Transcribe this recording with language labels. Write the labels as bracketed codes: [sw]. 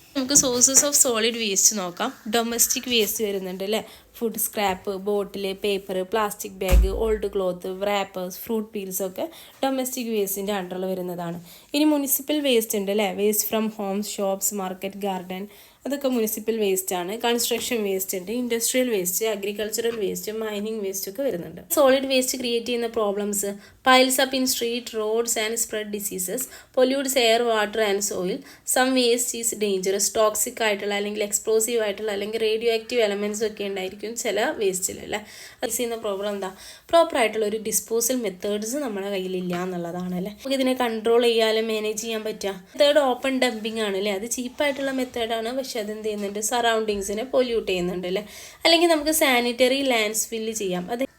[ml] നമുക്ക് sources of solid waste നോക്കാം. Domestic waste വരുന്നുണ്ട് അല്ലേ, ഫുഡ് സ്ക്രാപ്പ്, ബോട്ടിൽ, paper, plastic bag, old cloth, wrappers, fruit പീൽസൊക്കെ domestic വേസ്റ്റിൻ്റെ അണ്ടറിൽ വരുന്നതാണ്. ഇനി മുനിസിപ്പൽ വേസ്റ്റ് ഉണ്ട് അല്ലേ, waste from Holmes, shops, market, garden, അതൊക്കെ മുനിസിപ്പൽ വേസ്റ്റ് ആണ്. കൺസ്ട്രക്ഷൻ വേസ്റ്റ് ഉണ്ട്, industrial waste, agricultural waste, mining waste ഒക്കെ വരുന്നുണ്ട്. സോളിഡ് വേസ്റ്റ് ക്രിയേറ്റ് ചെയ്യുന്ന problems: [en] piles up in street, roads and spread diseases, pollutes air, water and soil. Some waste is dangerous, [ml] toxic ആയിട്ടുള്ള അല്ലെങ്കിൽ explosive ആയിട്ടുള്ള അല്ലെങ്കിൽ radio active elements ഒക്കെ ഉണ്ടായിരിക്കും ചില വേസ്റ്റിൽ അല്ലേ. അത് ചെയ്യുന്ന പ്രോബ്ലം എന്താ, പ്രോപ്പറായിട്ടുള്ള ഒരു ഡിസ്പോസൽ മെത്തേഡ്സ് നമ്മുടെ കയ്യിലില്ല എന്നുള്ളതാണ് അല്ലേ. നമുക്ക് ഇതിനെ കൺട്രോൾ ചെയ്യാനും മാനേജ് ചെയ്യാൻ പറ്റുക. മെത്തേഡ് ഓപ്പൺ ഡംപിങ് ആണ് അല്ലേ, അത് ചീപ്പായിട്ടുള്ള മെത്തേഡാണ്, പക്ഷെ അതെന്ത് ചെയ്യുന്നുണ്ട്, സറൗണ്ടിങ്സിനെ പൊല്യൂട്ട് ചെയ്യുന്നുണ്ട് അല്ലേ. അല്ലെങ്കിൽ നമുക്ക് സാനിറ്ററി ലാൻഡ്സ് ഫില്ല് ചെയ്യാം, അത്